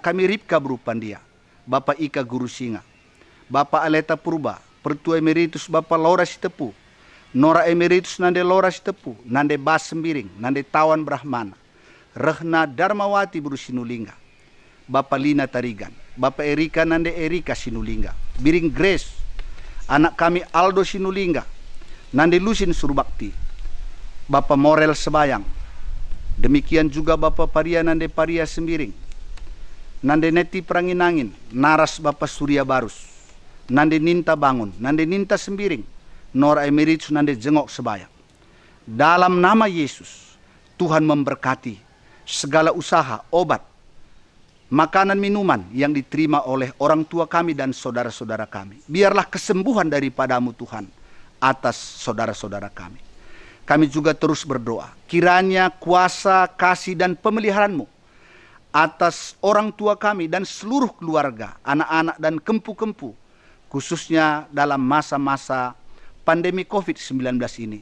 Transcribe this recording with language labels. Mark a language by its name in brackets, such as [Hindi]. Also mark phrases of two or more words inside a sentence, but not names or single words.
[Indonesian] kami Ripka Buru Pandia, Bapak Ika Guru Singa, Bapak Aleta Purba, Pertua Emeritus Bapak Laura Sitepu, Nora Emeritus Nande Laura Sitepu, Nande Bas Sembiring, Nande Tawan Brahmana, Rehna Darmawati Buru Sinulingga, Bapak Lina Tarigan, Bapak Erika Nande Erika Sinulingga, Biring Grace, anak kami Aldo Sinulingga, Nande Lusin Surbakti, Bapak Morel Sebayang. Demikian juga Bapak Paria Nande Paria Sembiring, Nande Neti Pranginangin, Naras Bapak Surya Barus, Nande Ninta Bangun, Nande Ninta Sembiring, Nora Emeritus Nande Jengok Sebayang. Dalam nama Yesus, Tuhan memberkati segala usaha, obat, makanan, minuman yang diterima oleh orang tua kami dan saudara-saudara kami. Biarlah kesembuhan daripadamu Tuhan atas saudara-saudara kami. Kami juga terus berdoa, kiranya kuasa, kasih, dan pemeliharaanmu atas orang tua kami dan seluruh keluarga, anak-anak dan kempu-kempu, khususnya dalam masa-masa pandemi COVID-19 ini.